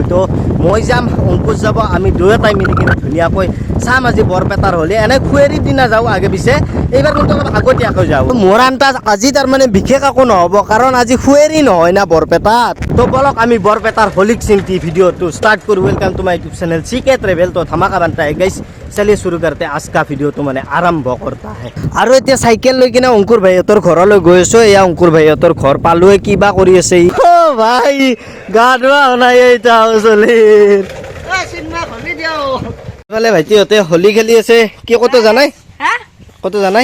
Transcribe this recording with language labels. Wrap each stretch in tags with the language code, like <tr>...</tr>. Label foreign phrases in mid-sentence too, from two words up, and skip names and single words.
<as>তো মই যাম, অংকুশ যাব, আমি দুয়োটাই মিলি কিনে ধুনীয়াকৈ চাম আজি বৰপেটাৰ হলি। এনে খুৱেৰীৰ দিনা যাওঁ আগে পিছে, এইবাৰ কিন্তু অলপ আগতীয়াকৈ যাওঁ। মোৰ আন্দাজ আজি তাৰমানে বিশেষ একো নহ'ব, কাৰণ আজি খুৱেৰী নহয় না বৰপেটাত। তো বলক আমি বৰপেটাৰ হলিক চিন্তি ভিডিঅ'টো ষ্টাৰ্ট কৰোঁ।</as> <en>Welcome to my YouTube channel CK Travel.</en> <hi>तो धमाका बनता है गाइस, चलिए शुरू करते हैं आज का वीडियो। तो मैंने आरंभ करता है</hi> <as>আৰু এতিয়া চাইকেল লৈ কিনে অংকুৰ ভাইহঁতৰ ঘৰলৈ গৈ আছোঁ। এয়া অংকুৰ ভাইহঁতৰ ঘৰ পালোৱে, কিবা কৰি আছে অ ভাই, গা ধোৱা নাই এইটা চলিৰ এইফালে ভাইটিহঁতে হলি খেলি আছে। কি কত জানাই? কত জানাই?</as>